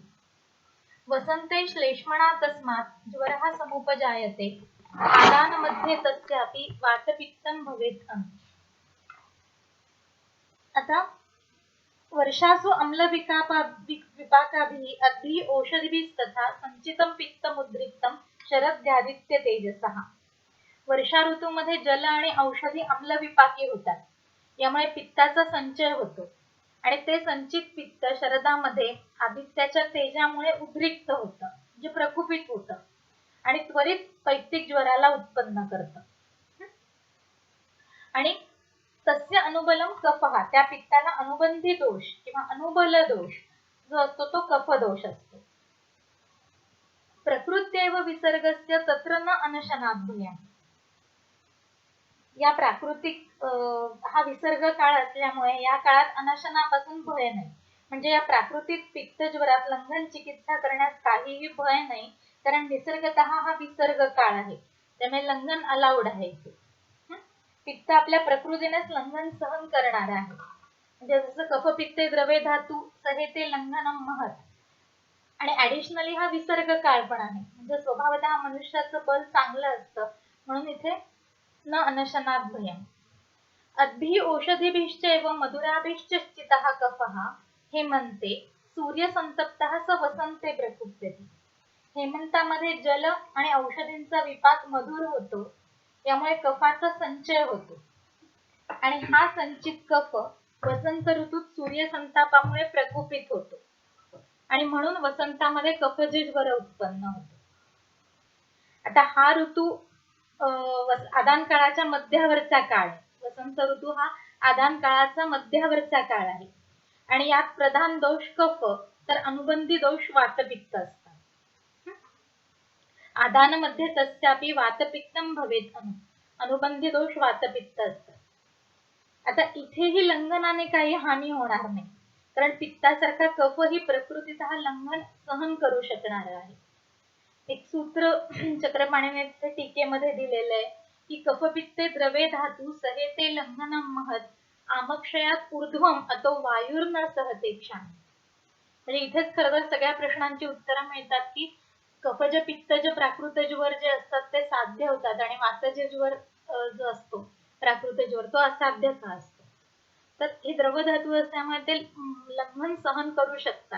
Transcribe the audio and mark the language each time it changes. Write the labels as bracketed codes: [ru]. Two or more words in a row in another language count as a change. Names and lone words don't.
[sa] वसन्ते श्लेष्मणा तस्मात् ज्वरः समुपजायते आदानमध्ये तस्यापि वातपित्तं भवेत्. आता वर्षासु अम्ल विपाकाभिः अद्भिः औषधिभिः तथा संचितं पित्तमुद्रिक्तं शरद्यादित्य तेजसः. [mr] वर्षा ऋतूमध्ये जल आणि औषधी अम्ल विपाकी होतात, यामुळे पित्ताचा संचय होतो आणि ते संचित पित्त शरदामध्ये आदित्याच्या तेजामुळे उद्रिक्त होतं जे प्रकुपित होतं आणि त्वरित पैत्तिक ज्वराला उत्पन्न करतं. आणि [sa] तस्य अनुबलम कफः [mr] त्या पित्ताला अनुबंधी दोष किंवा अनुबल दोष जो असतो तो कफ दोष असतो. [sa] प्रकृत्यैव विसर्गस्य तत्र न अनशनात् भयम्. [mr] या प्राकृतिक हा विसर्ग काळ असल्यामुळे या काळात अनशनापासून भय नाही. म्हणजे या प्राकृतिक पित्त ज्वरात लंघन चिकित्सा करण्यास काहीही भय नाही, कारण निसर्गतः हा विसर्ग काळ आहे, त्यामुळे लंघन अलाउड आहे. पित्त आपल्या प्रकृतीनेच लंघन सहन करणार आहे. म्हणजे जसं [sa] कफपित्ते द्रवे धातू सहेते लंघनम महत्. [mr] आणि ऍडिशनली हा विसर्ग काळ पण आहे, म्हणजे स्वभावतः मनुष्याचं बल चांगलं असतं, म्हणून इथे [sa] न अनशनात् भयम्. अद्भिः औषधिभिश्चैव मधुराभिश्च चितः कफः हेमन्ते सूर्यसंतप्तः स वसन्ते प्रकुप्यति. [mr] हेमंतामध्ये जल आणि औषधींचा विपाक मधुर होतो, यामुळे कफाचा संचय होतो आणि हा संचित कफ वसंत ऋतूत सूर्यसंतापामुळे प्रकुपित होतो आणि म्हणून वसंतामध्ये कफज ज्वर उत्पन्न होतो. आता हा ऋतू आदान काळाच्या मध्यावरचा काळ आहे. वसंत ऋतू हा आदान काळाचा मध्यावरचा काळ आहे आणि यात प्रधान दोष कफ तर अनुबंधी दोष वातपित्त असतात. [sa] आदानमध्ये तस्यापि वातपित्तं भवेत्. [mr] अनुबंधी दोष वातपित्त असतात. आता इथेही लंघनाने काही हानी होणार नाही, कारण पित्तासारखा कफही प्रकृतीतः लंघन सहन करू शकणार आहे. एक सूत्र चक्रपाणीने टीकेमध्ये दिलेलं आहे की [sa] कफपित्ते द्रवे धातू सहेते लंघनम महत आमक्षयात ऊर्ध्वम अतो वायुर्न सहते क्षण. [mr] म्हणजे इथेच खरं तर सगळ्या प्रश्नांची उत्तरं मिळतात की कफज पित्तज प्राकृतजवर जे असतात ते साध्य होतात आणि वातजवर जो असतो प्राकृतजवर तो असाध्य का असतो. तर हे द्रवधातू असल्यामुळे ते लंघन सहन करू शकतात.